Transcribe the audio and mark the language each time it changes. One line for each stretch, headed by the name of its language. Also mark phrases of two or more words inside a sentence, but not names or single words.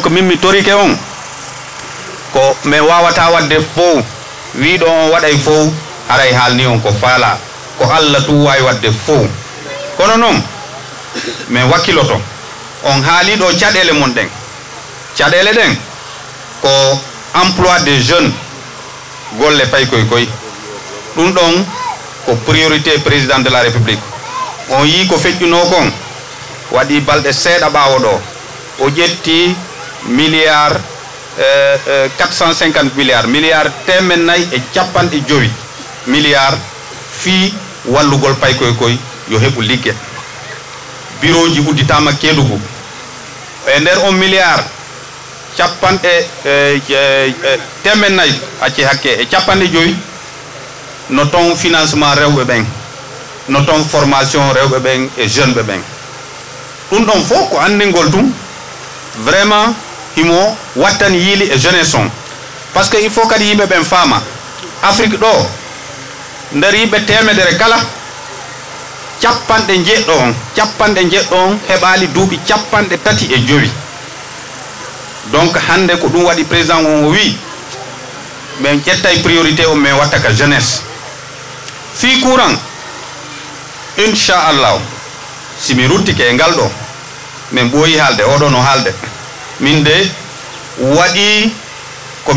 Fula: min mi torike on ko mi wawata wadde fof wiɗo on waɗay fof aray haalni on ko faala ko Allah tu wawi wadde fof kono noon min wakkiloto on haaliɗo caɗele mon ɗen caɗele ɗen ko
French: emploi des jeunes
Fula: golle pay koy ɗum ɗon ko
French: priorité président de la république
Fula: on yi ko feƴƴuno kon waɗi balɗe seeɗa ɓawo ɗo o ƴetti milliard 450 milliard temen nayi e capanɗe joyi milliard fi wallugol pay koy yo heɓu ligge bureau ji udditama Kédougou e nder on milliard capanɗe temen nayi acci hakke e capanɗe joyi no ton financement rewɓe ɓen no ton formation rewɓe ɓen e jeune ɓe ɓen ɗum ɗon fof ko andingol tum vraiment himo wattan yiili e jeunesse on
French: par ce que il faut
Fula: kadi yimɓe ɓen faama Afrique ɗo nder yimɓe temedere kala capanɗe jeɗɗo on heɓali duuɓi capanɗe tati e jowi donc hande ko ɗum waɗi président on o wi min ƴettay priorité o min watta ka jeunesse fi courant inchallah si mi ruttike e ngal ɗo min ɓooyi haalde oɗo no haalde min de waɗi komi